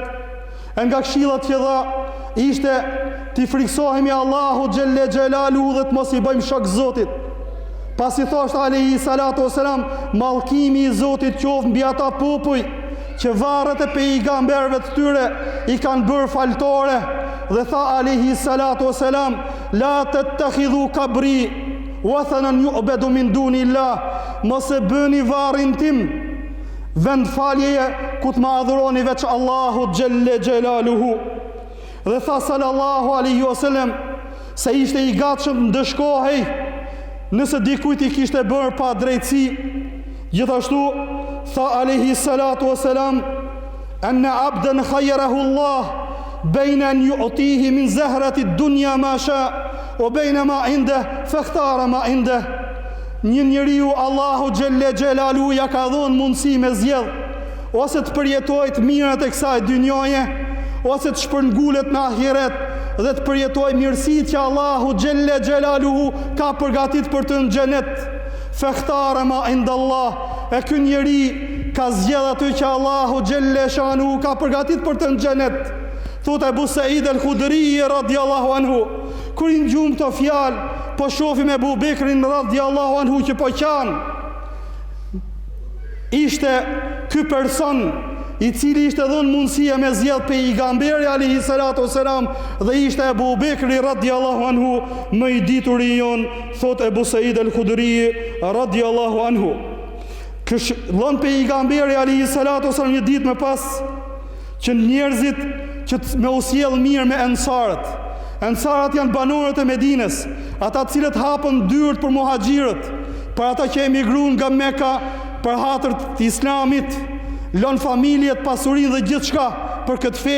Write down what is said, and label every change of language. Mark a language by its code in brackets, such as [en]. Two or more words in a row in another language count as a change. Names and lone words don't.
[sq] E nga këshillat që dha ishte t'i friksohemi Allahu [ar] جل جلاله [sq] dhe të mos i bëjmë shok Zotit. Pasi thoshte [ar] عليه الصلاة والسلام, [sq] mallkimi i Zotit qoftë mbi ata popuj që varret e pejgamberëve të tyre i kanë bërë faltore. Dhe tha [ar] عليه الصلاة والسلام، لا تتخذوا قبري وثنا يعبد من دون الله, [sq] mos e bëni varrin tim vend faljeje ku të më adhuroni veç Allahu [ar] جل جلاله. [sq] Dhe tha [ar] صلى الله عليه وسلم [sq] se ishte i gatshëm të ndëshkohej nëse dikujt i kishte bërë pa drejtësi. Gjithashtu tha [ar] عليه الصلاة والسلام، إن عبدا خيره الله بين أن يؤتيه من زهرة الدنيا ما شاء وبين ما عنده فاختار ما عنده. [sq] një njeriu Allahu [ar] جل جلاله [sq] ja ka dhënë mundësi me zgjedh, ose të përjetojë të mirat e kësaj dynjaje, ose të shpërngulet në ahiret dhe të përjetojë mirësitë që Allahu [ar] جل جلاله [sq] ka përgatitur për të në xhenet. [ar] فاختار ما عند الله, [sq] e ky njeri ka zgjedh aty që Allahu [ar] جل شأنه [sq] ka përgatitur për të në xhenet. Thot Ebu Said el-Khudri [ar] رضي الله عنه, [sq] kur i ngjum këto fjalë, po shohim Ebu Bekrin [ar] رضي الله عنه [sq] që po qanë. Ishte ky person i cili ishte dhënë mundësia me zgjedh pejgamberi [ar] عليه الصلاة والسلام, [sq] dhe ishte Ebu Bekri [ar] رضي الله عنه [sq] më i ditur i jon. Thot Ebu Said el-Khudri [ar] رضي الله عنه, [sq] dhënë pejgamberi [ar] عليه الصلاة والسلام [sq] një ditë më pas që njerëzit që me usjell mirë me ensarët. Ensarët janë banorët e Medinës, ata cilët hapën dyert për muhaxhirët, për ata që emigruan nga Mekka për hatër të Islamit, lën familjet, pasurinë dhe gjithçka për këtë fe.